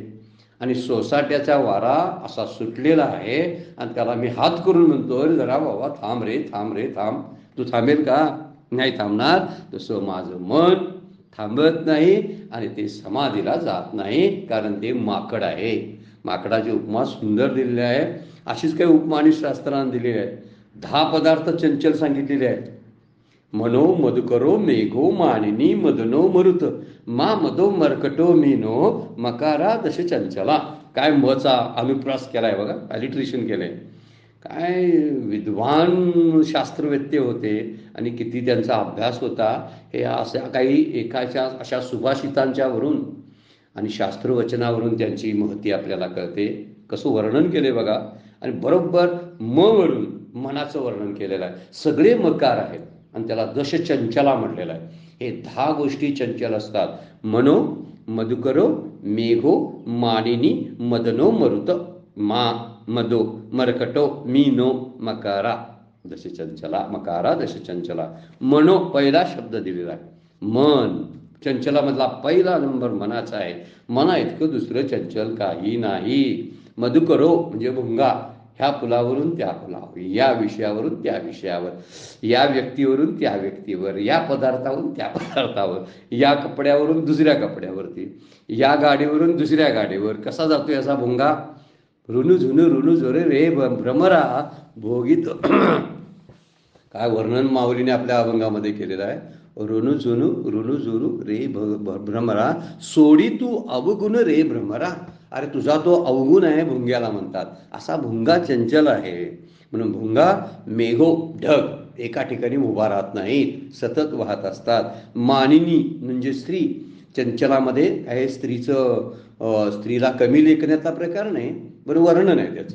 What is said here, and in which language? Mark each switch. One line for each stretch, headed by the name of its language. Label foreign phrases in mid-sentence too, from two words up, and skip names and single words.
Marathi: आणि सोसाट्याचा वारा असा सुटलेला आहे आणि त्याला मी हात करून म्हणतोय, जरा बाबा थांब रे थांब रे थांब. तू थांबेल का, नाही थांबणार. तसं माझं मन थांबत नाही आणि ते समाधीला जात नाही, कारण ते माकड आहे. माकडाची उपमा सुंदर दिलेली आहे. अशीच काही उपमा आणि शास्त्रांना दिलेली आहे. 10 पदार्थ चंचल सांगितलेले आहेत.
Sanskrit: मनो मधुकरो मेघो मानिनी मदनो मरुत मा मदो मरकटो मीनो मकारा दश चंचला.
Marathi: काय मचा अनुप्रास केलाय बघा, अलिट्रेशन केलंय. काय विद्वान शास्त्रवेत्ते होते आणि किती त्यांचा अभ्यास होता हे अशा काही एकाच्या अशा सुभाषितांच्यावरून आणि शास्त्रवचनावरून त्यांची महती आपल्याला कळते. कसं वर्णन केले बघा. आणि बरोबर म वरून मनाचं वर्णन केलेलं आहे. सगळे मकार आहेत आणि त्याला दशचंचला म्हटलेलं आहे. हे 10 गोष्टी चंचल असतात.
Sanskrit: मनो मधुकरो मेघो मानिनी मदनो मरुत मा मदो मरकटो मीनो मकारा दशचंचला. मकारा दशचंचला.
Marathi: मनो पहिला शब्द दिलेला आहे. मन चंचलामधला पहिला नंबर मनाचा आहे. मना इतकं दुसरं चंचल काही नाही. मधुकरो म्हणजे भुंगा. ह्या फुलावरून त्या फुलावर, या विषयावरून त्या विषयावर, या व्यक्तीवरून त्या व्यक्तीवर, या पदार्थावरून त्या पदार्थावर, या कपड्यावरून दुसऱ्या कपड्यावरती, या गाडीवरून दुसऱ्या गाडीवर कसा जातो याचा भुंगा. रुनु झुनू रुनु झोरे रे भ्रमरा भोगित. काय वर्णन माऊलीने आपल्या अभंगामध्ये केलेलं आहे. रुनु झुनू रुनु झुरू रे भ्रमरा सोडी तू अवगुण रे भ्रमरा. अरे तुझा तो अवगुण आहे भुंग्याला म्हणतात. असा भुंगा चंचल आहे. म्हणून भुंगा मेघो ढग एका ठिकाणी उभा राहत नाहीत, सतत वाहत असतात. मानिनी म्हणजे स्त्री. चंचलामध्ये काय स्त्रीला कमी लेखण्याचा प्रकार नाही, बरं वर्णन आहे त्याचं.